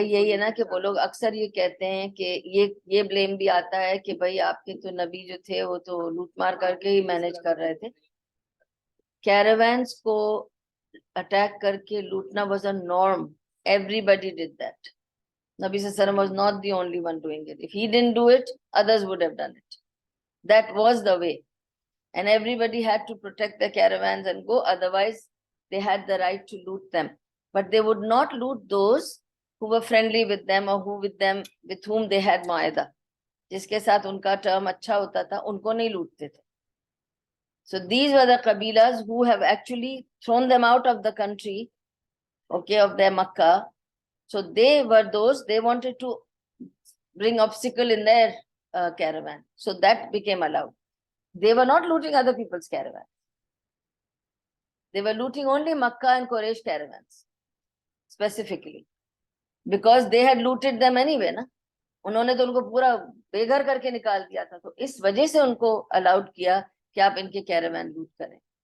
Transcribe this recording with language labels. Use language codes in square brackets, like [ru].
[hi] भाई यही है ना कि वो लोग अक्सर ये कहते हैं कि ये ब्लेम भी आता है कि भाई आपके तो नबी जो थे वो तो लूटमार करके ही मैनेज कर रहे थे. कैरावान्स को अटैक करके लूटना [en] was a norm. Everybody did that. Nabi Sallallahu Alaihi Wasallam was not the only one doing it. If he didn't do it, others would have done it. That was the way. And everybody had to protect their caravans and go. Otherwise, they had the right to loot them. But they would not loot those who were friendly with them or with whom they had mu'ahada. [hi] जिसके साथ उनका term अच्छा होता था, उनको नहीं लूटते थे. [en] So these were the Qabilas who have actually thrown them out of the country, okay, of their Makkah. So they were those, they wanted to bring obstacle in their caravan. So that became allowed. They were not looting other people's caravans. They were looting only Makkah and Quraysh caravans, specifically. Because they had looted them anyway, na? [hi] उन्होंने तो उनको पूरा बेघर करके निकाल दिया था. तो इस वजह से उनको अलाउड किया कि आप इनके कैरावान लूट करें.